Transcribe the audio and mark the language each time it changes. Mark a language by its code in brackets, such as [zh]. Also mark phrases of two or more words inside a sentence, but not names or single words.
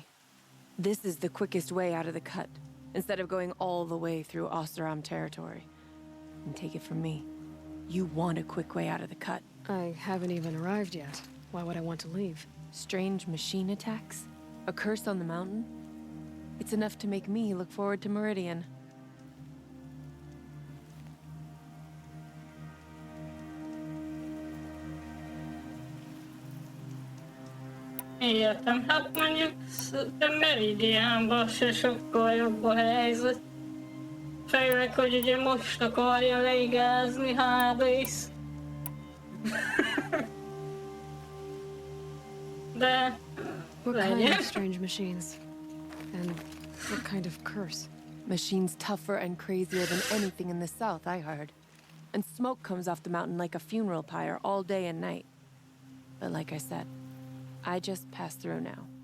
[en] This is the quickest way out of the cut, instead of going all the way through Oseram territory. And take it from me, you want a quick way out of the cut. I haven't even arrived yet. Why would I want to leave? Strange machine attacks? A curse on the mountain? It's enough to make me look forward to Meridian. [hu] Értem, hát mondjuk szerintem Meridianban se sokkal jobb a helyzet. Főleg, hogy ugye most akarja leigázni Hades. De [en] What kind [hu] legyen. [en] of strange machines? And what kind of curse? Machines tougher and crazier than anything in the south, I heard. And smoke comes off the mountain like a funeral pyre all day and night. But like I said, I just passed through now.